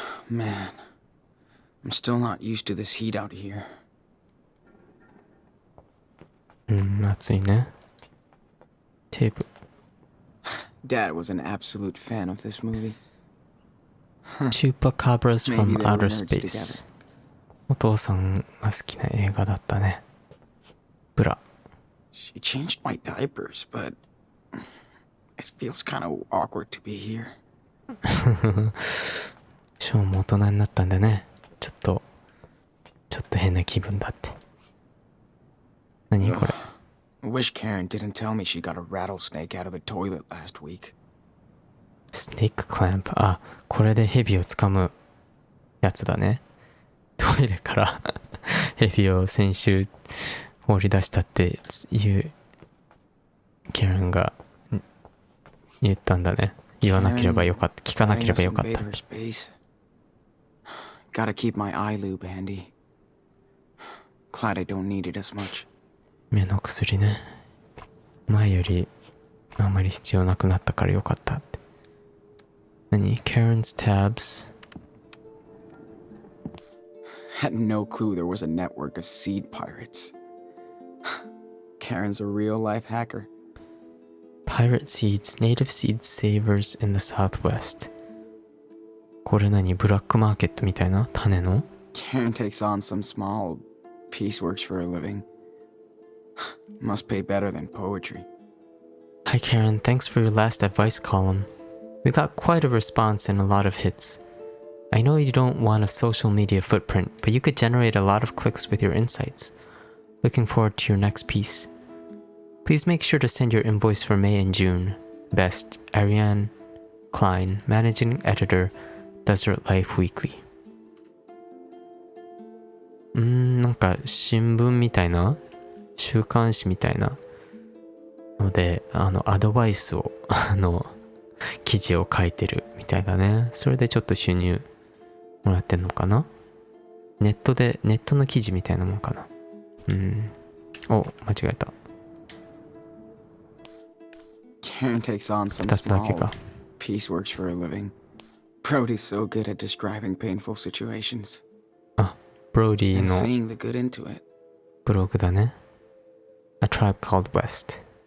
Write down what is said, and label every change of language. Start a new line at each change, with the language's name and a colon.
English: Man, I'm still not used to this heat out here.
Japanese: 暑いね。テープ。
English: Dad was an absolute fan of this movie. Chupacabras from Maybe they were Outer nerds Space。
Japanese: お父さんが好きな映画だったね。ブラ。
English: She changed my diapers, but it feels kind of awkward to be here.
Japanese: ショーンも大人になったんだね。ちょっと変な気分だって。何これ。
English: I wish Karen didn't tell me she got a rattlesnake out of the toilet last week.
Japanese: スネーククランプ。あ、これでヘビを掴むやつだね。トイレからヘビを先週放り出したっていうキャランが言ったんだね。言わなければよかった。聞かなければよかった。
English: Gotta keep my eye lube handy. Glad I don't need it as much.
Japanese: 目の薬ね。前よりあまり必要なくなったからよかったって。何？
English: Karen's tabs? Had no clue there was a network of seed pirates. Karen's a real life hacker. Pirate seeds, native seed savers in the southwest. これ何？ブラックマーケットみたいな種の？ Karen takes on some small pieceworks for a living. Must pay better than poetry. Hi Karen, thanks for your last advice column. We got quite a response and a lot of hits. I know you don't want a social media footprint, but you could generate a lot of clicks with your insights. Looking forward to your next piece. Please make sure to send your invoice for May and June. Best, Ariane Klein, Managing Editor, Desert Life Weekly.
Japanese: なんか新聞みたいな週刊誌みたいなのでアドバイスを記事を書いてるみたいだね。それでちょっと収入もらってんのかな。ネットの記事みたいなもんかな。お、間違えた。
English: Karen takes on some small pieceworks for a living. Brody's so good at describing painful situations.
Japanese: あ、ブロディ
English: And
Japanese: の
English: seeing the good into it.
Japanese: ブログだね。A Tribe Called West.